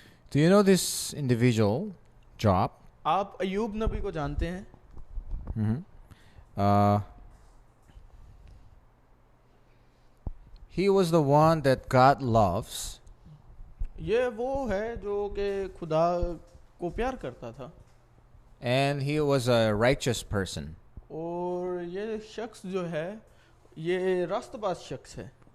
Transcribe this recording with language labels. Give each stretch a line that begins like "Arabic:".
English: Do you know this individual, Job?
Urdu: आप अय्यूब नबी को जानते हैं?
English: Uh, he was the one that God loves,
Urdu: ये वो है जो कि खुदा को प्यार करता था,
English: and he was a righteous person.
Urdu: और ये शख्स जो है ये रास्तबाज शख्स है।